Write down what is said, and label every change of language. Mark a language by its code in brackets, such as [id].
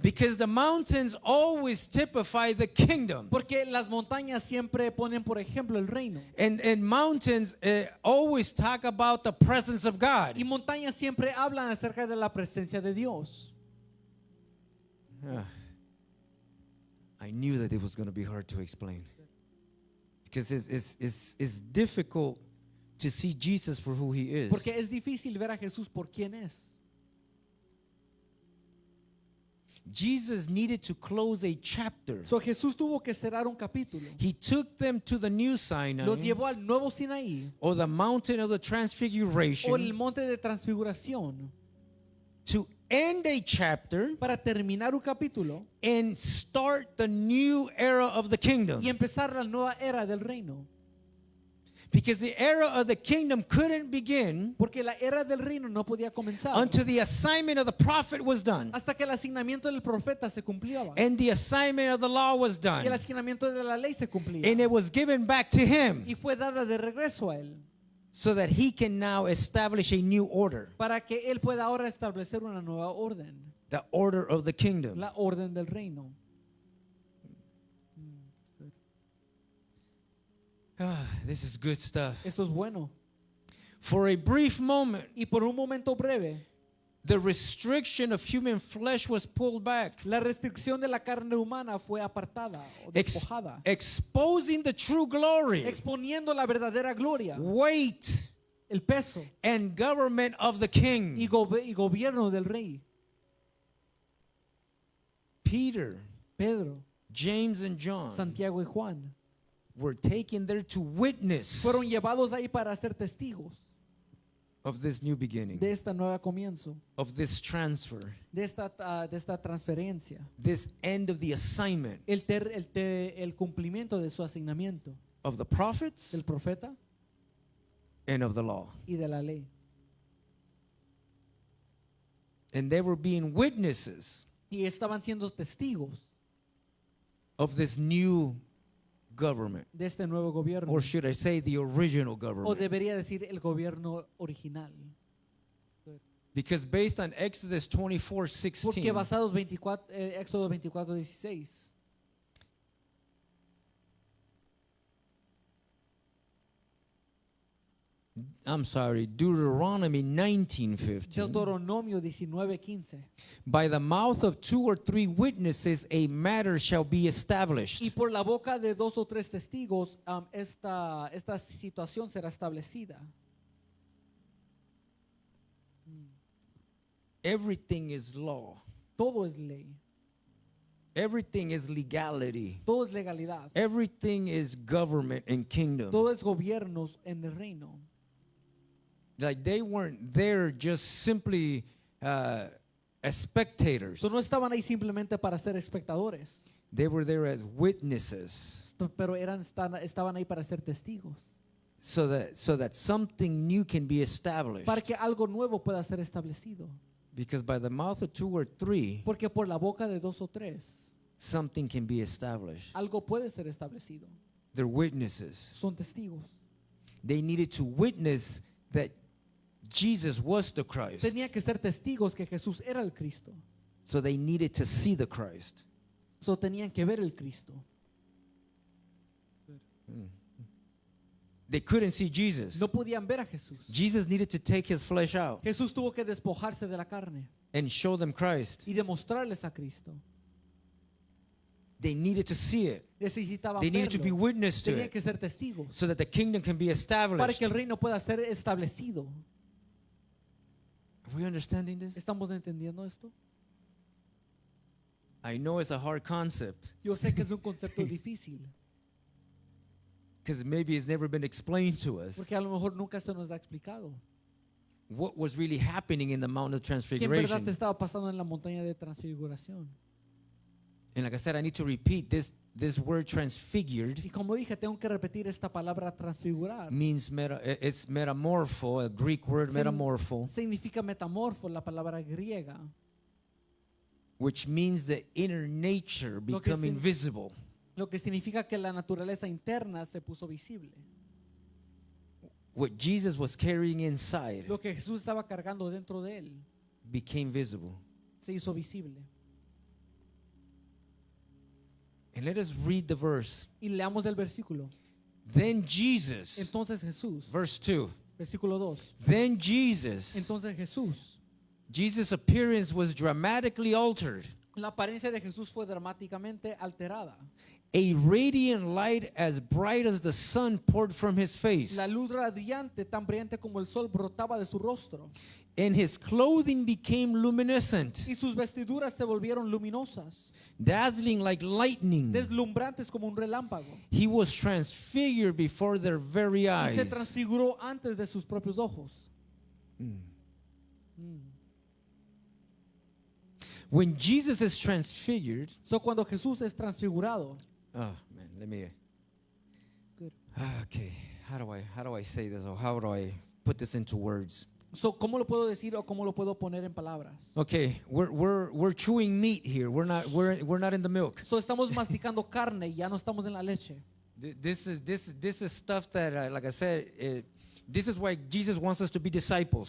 [en] because the mountains always typify the kingdom. [es] Porque las montañas siempre ponen, por ejemplo, el reino. [en] And mountains always talk about the presence of God. [es] Y montañas siempre hablan acerca de la presencia de Dios. [en] I knew that it was going to be hard to explain because it's difficult to see Jesus for who he is. [es] Porque es difícil ver a Jesús por quién es. [en] Jesus needed to close a chapter. [es] So Jesús tuvo que cerrar un capítulo. [en] He took them to the new Sinai, [es] Los llevó al nuevo Sinaí [en] or the mountain of the [es] o el [en] transfiguration, [es] monte de transfiguración [en] to end a chapter [es] para terminar un capítulo [en] and start the new era of the kingdom. [es] y empezar la nueva era del reino. [en] Because the era of the kingdom couldn't begin [es] Porque la era del reino no podía comenzar [en] until the assignment of the prophet was done [es] hasta que el asignamiento del profeta se cumplía [en] and the assignment of the law was [es] y el [en] done [es] asignamiento de la ley se cumplía [en] and it was given back to him [es] y fue dada de regreso a él [en] so that he can now establish a new order, [es] para que él pueda ahora establecer una nueva orden, [en] the order of the kingdom. [es] la orden del reino. [en] This is good stuff. [es] Esto es bueno. [en] For a brief moment, [es] Y por un momento breve, [en] the restriction of human flesh was pulled back, [es] la restricción de la carne humana fue apartada o despojada, [en] exposing the true glory, [es] exponiendo la verdadera gloria, [en] weight, [es] el peso [en] and government of the [es] y [en] king. [es] gobierno del rey. [en] Peter, [es] Pedro, [en] James, and John [es] Santiago y Juan [en] were taken there to witness [es] fueron llevados ahí para ser testigos [en] of this new beginning, [es] de esta nueva comienzo, [en] of this transfer, [es] de esta transferencia, [en] this end of the assignment [es] el cumplimiento de su asignamiento [en] of the prophets [es] del profeta [en] and of the law. [es] y de la ley. [en] And they were being witnesses [es] Y estaban siendo testigos [en] of this new government, [es] de este nuevo gobierno. [en] or should I say the original [es] O [en] government. [es] debería decir el gobierno original. [en] Because based on Exodus [es] Porque [en] 24:16, [es] basados Éxodo 24:16, [en] I'm sorry, Deuteronomy 19:15, [es] Deuteronomio 19:15. [en] by the mouth of 2 or 3 witnesses a matter shall be established. [es] Y por la boca de 2 o 3 testigos esta situación será establecida. [en] Everything is law. [es] Todo es ley, [en] Everything is legality. [es] todo es legalidad, [en] Everything is government and kingdom. [es] todo es gobiernos en el reino. [en] Like they weren't there just simply as spectators. [es] So, no estaban ahí simplemente para ser espectadores, [en] They were there as witnesses, [es] pero estaban ahí para ser testigos, [en] so that something new can be established. [es] para que algo nuevo pueda ser establecido. [en] Because by the mouth of 2 or 3, [es] Porque por la boca de 2 o 3 [en] something can be established. [es] algo puede ser establecido. [en] They're witnesses. [es] Son testigos. [en] They needed to witness that Jesus was the Christ. [es] Tenía que ser testigos que Jesús era el Cristo. [en] So they needed to see the Christ. [es] So, tenían que ver el Cristo. [en] They couldn't see Jesus. [es] No podían ver a Jesús. [en] Jesus needed to take his flesh out [es] Jesús tuvo que despojarse de la carne [en] and show them Christ. [es] y demostrarles a Cristo. [en] They needed to see it. [es] Necesitaban [en] They needed to be [es] verlo. [en] witness to [es] Tenían [en] it [es] que ser testigos [en] so that the kingdom can be [es] para [en] established. [es] que el reino pueda ser establecido. [en] Are we understanding this? [es] ¿Estamos entendiendo esto? [en] I know it's a hard concept [es] Yo sé que es un concepto difícil, [en] because maybe it's never been explained to us [es] porque a lo mejor nunca se nos ha explicado [en] what was really happening in the Mount of [es] qué en verdad [en] Transfiguration. [es] te estaba pasando en la montaña de transfiguración. [en] And like I said, I need to repeat this word transfigured [es] Y como dije, tengo que repetir esta palabra transfigurar. [en] means it's metamorpho, a Greek word metamorpho, [es] Significa metamorfo, la palabra griega, [en] which means the inner nature [es] Lo que [en] becoming sin- visible. [es] lo que significa que la naturaleza interna se puso visible. [en] What Jesus was carrying inside [es] Lo que Jesús estaba cargando dentro de él [en] became visible. [es] se hizo visible. [en] And let us read the verse. [es] Y leamos el versículo. [en] Then Jesus, [es] Entonces Jesús, [en] verse 2. [es] versículo 2. [en] Then Jesus, [es] Entonces Jesús, [en] Jesus' appearance was dramatically altered. [es] la apariencia de Jesús fue dramáticamente alterada. [en] A radiant light as bright as the sun poured from his face, [es] La luz radiante, tan brillante como el sol, brotaba de su rostro. [en] and his clothing became luminescent, [es] Y sus vestiduras se volvieron luminosas, [en] dazzling like lightning. [es] deslumbrantes como un relámpago. [en] He was transfigured before their very [es] Y se [en] eyes. [es] transfiguró antes de sus propios ojos. [en] When Jesus is transfigured, [es] So, cuando Jesús es transfigurado, [en] oh man, let me. Good. Okay, how do I say this, or how do I put this into words? [es] so, ¿cómo lo puedo decir o cómo lo puedo poner en palabras? [en] Okay, we're chewing meat here. We're not in the milk. [es] So, estamos masticando carne y ya no estamos en la leche. [en] This is stuff that, like I said, this is why Jesus wants us to be disciples.